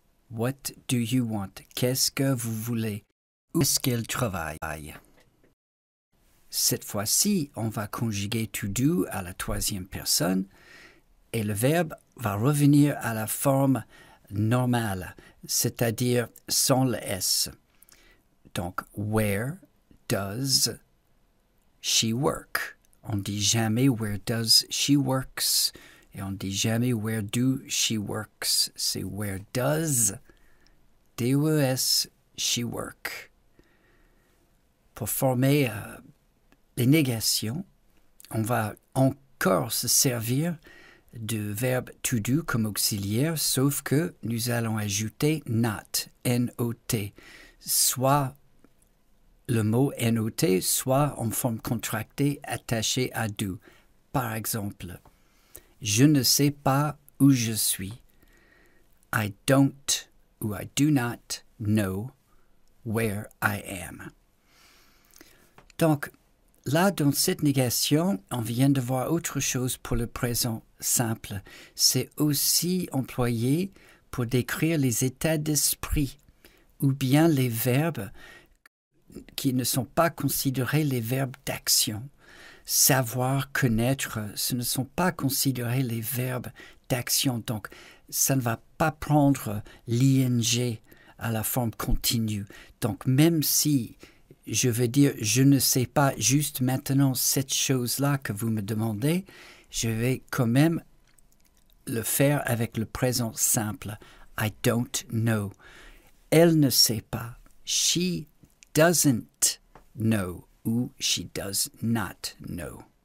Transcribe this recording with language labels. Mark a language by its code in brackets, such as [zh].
[en] What do you want? [fr] Qu'est-ce que vous voulez? Où est-ce qu'elle travaille? Cette fois-ci, on va conjuguer to do à la troisième personne et le verbe va revenir à la forme normale, c'est-à-dire sans le S. Donc, [en] where does she work? [fr] On dit jamais [en] where does she works [fr] et on dit jamais [en] where do she works. [fr] C'est where does, D-E-S, she work. Pour former les négations, on va encore se servir du verbe to do comme auxiliaire, sauf que nous allons ajouter not, N-O-T, soit le mot not, soit en forme contractée attachée à do. Par exemple, je ne sais pas où je suis. [en] I don't ou I do not know where I am. [fr] Donc, là, dans cette négation, on vient de voir autre chose pour le présent simple. C'est aussi employé pour décrire les états d'esprit ou bien les verbes qui ne sont pas considérés les verbes d'action. Savoir, connaître, ce ne sont pas considérés les verbes d'action. Donc, ça ne va pas prendre l'ing à la forme continue. Donc, même si je veux dire, je ne sais pas juste maintenant cette chose-là que vous me demandez, je vais quand même le faire avec le présent simple. [en] I don't know. [fr] Elle ne sait pas. [en] She doesn't know ou she does not know.